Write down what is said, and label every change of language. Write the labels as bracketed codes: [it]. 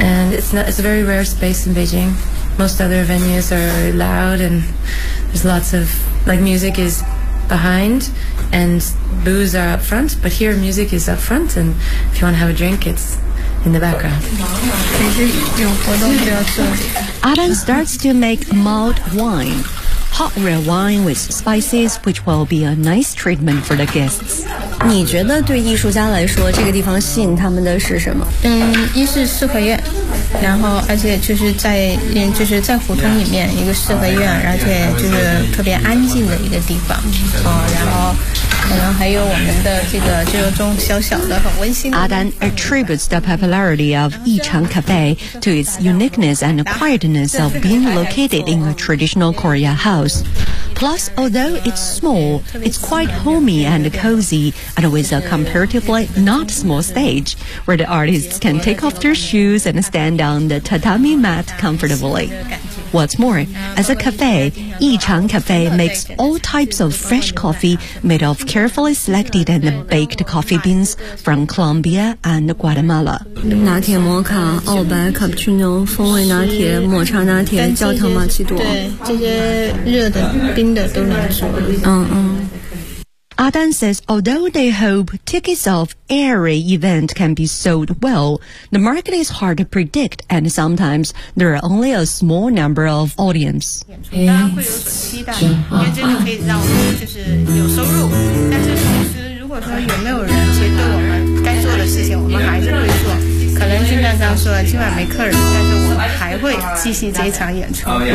[en] And it's a very rare space in Beijing. Most other venues are loud and there's lots of, like, music is behind and booze are up front. But here, music is up front and if you want to have a drink, it's in the background. Adan starts to make mulled wine, hot red wine with spices, which will be a nice treatment for the guests. [zh] 你觉得对艺术家来说这个地方吸引他们的是什么一是四合院然后而且就是在胡同里面一个四合院而且就是特别安静的一个地方、哦、然后可能还有我们的这个就是中小小的很温馨的 [en] 阿丹 attributes the popularity of Yichang Cafe to its uniqueness and quietness of being located in a traditional Korea house plus although it's small it's quite homey and cozyand with a comparatively not small stage where the artists can take off their shoes and stand on the tatami mat comfortably. What's more, as a cafe, Yichang Cafe makes all types of fresh coffee made of carefully selected and baked coffee beans from Colombia and Guatemala. [zh] 拿铁摩卡、澳白、卡布奇诺、风味拿铁、抹茶拿铁、焦糖玛奇朵，对，这些热的、冰的都能做。 [en] Adan says although they hope tickets of every event can be sold well, the market is hard to predict and sometimes there are only a small number of audience. [zh] 大家会有所期待，因为这个可以让我们就是有收入，但是其实如果说有没有人，其实对我们该做的事情我们还是会做。可能就像刚说的，今晚没客人，但是我们还会继续这场演出。